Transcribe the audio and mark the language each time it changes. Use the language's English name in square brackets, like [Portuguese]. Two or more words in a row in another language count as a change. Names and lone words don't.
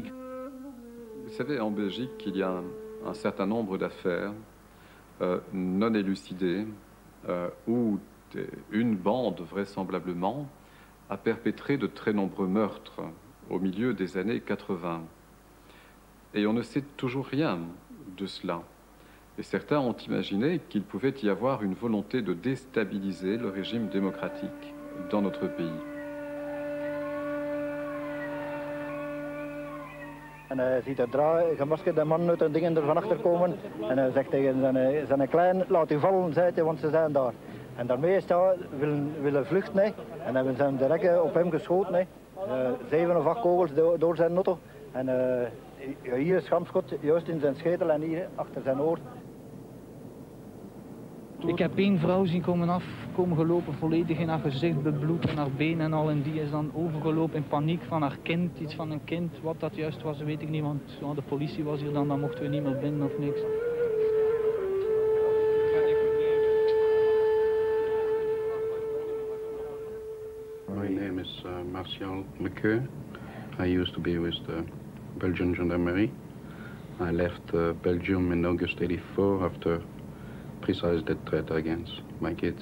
[French] Vous savez, en Belgique, il y a un certain nombre d'affaires non élucidées où une bande, vraisemblablement, a perpétré de très nombreux meurtres au milieu des années 80. Et on ne sait toujours rien de cela. Et certains ont imaginé qu'il pouvait y avoir une volonté de déstabiliser le régime démocratique dans notre pays. [Dutch] En hij ziet een gemaskerde man uit een ding er van achter komen. En hij zegt tegen zijn klein, laat u vallen, zei hij, want ze zijn daar. En daarmee is hij willen vluchten. Hè. En hebben ze hem direct op hem geschoten. Hè. 7 of 8 kogels door zijn auto. En hier een schampschot, juist in zijn schedel en hier achter zijn oor. Ik heb één vrouw zien komen gelopen, volledig in haar gezicht bebloed en haar been en al. En die is dan overgelopen in paniek van haar kind, iets van een kind. Wat dat juist was, weet ik niet, want ja, de politie was hier dan mochten we niet meer binnen of niks. [English] My name is Martial McCeux. I used to be with the Belgian Gendarmerie. I left Belgium in August '84 after precise death threat against my kids.